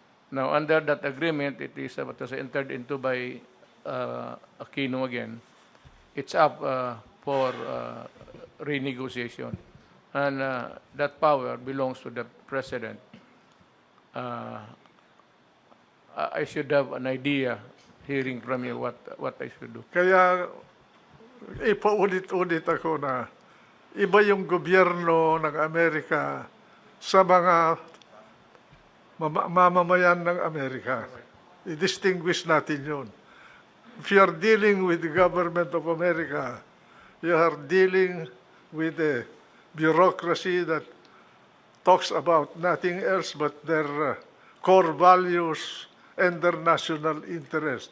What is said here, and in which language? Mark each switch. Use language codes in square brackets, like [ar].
[en] Now, under that agreement, it was entered into by Aquino again. It's up for renegotiation. And that power belongs to the President. I should have an idea, hearing from you, what I should do. [tl] Kaya ipaulit-ulit ako na iba yung gobyerno ng Amerika sa mga mamamayan ng Amerika. I-distinguish natin yun. [en] If you are dealing with the government of America, you are dealing with a bureaucracy that talks about nothing else but their core values and their national interest.